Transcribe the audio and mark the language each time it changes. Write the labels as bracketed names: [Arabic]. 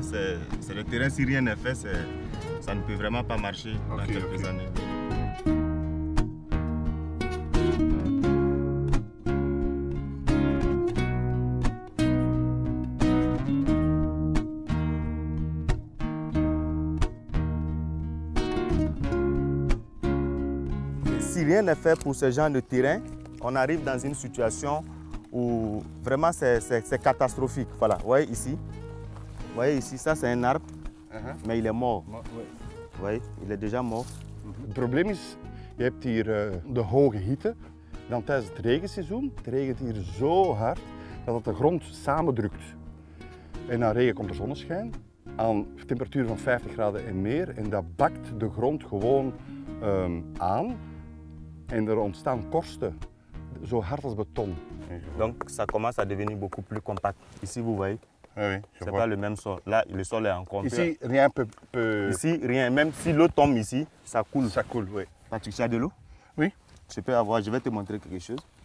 [French] C'est le terrain, si rien n'est fait, ça ne peut vraiment pas marcher dans quelques années. Si rien n'est fait pour ce genre de terrain, on arrive dans une situation où vraiment c'est catastrophique. Voilà, vous voyez ici, ça c'est un arbre mais il est mort. Vous voyez, il est déjà mort. [Dutch] Het probleem is, je hebt hier de hoge hitte. Dan tijdens het regenseizoen, het regent hier zo hard dat het de grond samendrukt. En na regen komt er zonneschijn, aan temperatuur van 50 graden en meer. En dat bakt de grond gewoon aan. En er ontstaan korsten, zo hard als beton. [French] Donc ça commence à devenir beaucoup plus compact. Ici, vous voyez, Oui, c'est pas le même sol. Là, le sol est encore Ici, rien peut... Ici, rien. Même si l'eau tombe ici, ça coule. Ça coule, oui. Patrick, tu as de l'eau? Oui. Je peux avoir, je vais te montrer quelque chose.